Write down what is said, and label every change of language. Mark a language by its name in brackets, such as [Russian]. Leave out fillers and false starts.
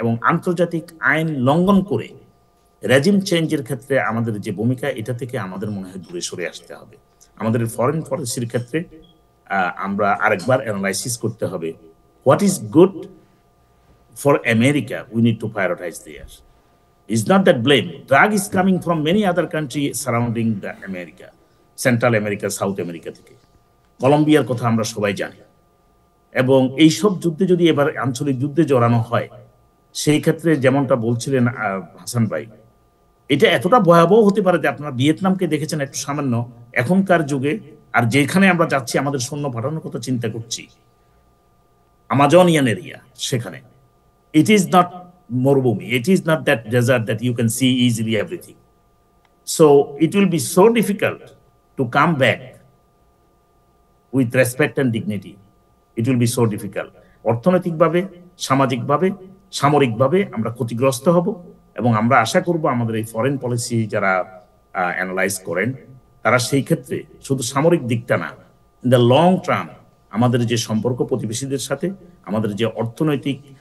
[Bangla] এবং আন্তর্জাতিক আইন লঙ্ঘন করে রেজিম চেঞ্জের ক্ষেত্রে আমাদের যে ভূমিকা, এটা থেকে আমাদের মনে হয় দূরে সরে আসতে হবে। আমাদের ফরেন পলিসির ক্ষেত্রে আমরা আরেকবার অ্যানালাইসিস করতে হবে, [English] What is good for America, we need to prioritize there. It's not that blame. Drug is coming from many other countries surrounding the America, Central America, South America থেকে। [Bangla] কলম্বিয়ার কথা আমরা সবাই জানি। এবং এইসব যুদ্ধে যদি এবার আঞ্চলিক যুদ্ধে জড়ানো হয়, সেই ক্ষেত্রে যেমনটা বলছিলেন হাসান ভাই, এটা এতটা ভয়াবহ হতে পারে যে আপনারা ভিয়েতনামকে দেখেছেন একটু সামান্য, এখনকার যুগে আর যেখানে আমরা যাচ্ছি আমাদের সৈন্য পাঠানোর কথা চিন্তা করছি, আমাজনিয়ান এরিয়া, সেখানে [English] it is not [Bangla] মরুভূমি, [English] it is not that desert that you can see easily everything. So it will be so difficult to come back with respect and dignity. It will be so difficult. [Bangla] অর্থনৈতিকভাবে, সামাজিকভাবে, সামরিকভাবে আমরা ক্ষতিগ্রস্ত হব এবং আমরা আশা করব আমাদের এই ফরেন পলিসি যারা অ্যানালাইজ করেন তারা সেই ক্ষেত্রে শুধু সামরিক দিকটা না, [English] in the long term [Bangla] আমাদের যে সম্পর্ক প্রতিবেশীদের সাথে, আমাদের যে অর্থনৈতিক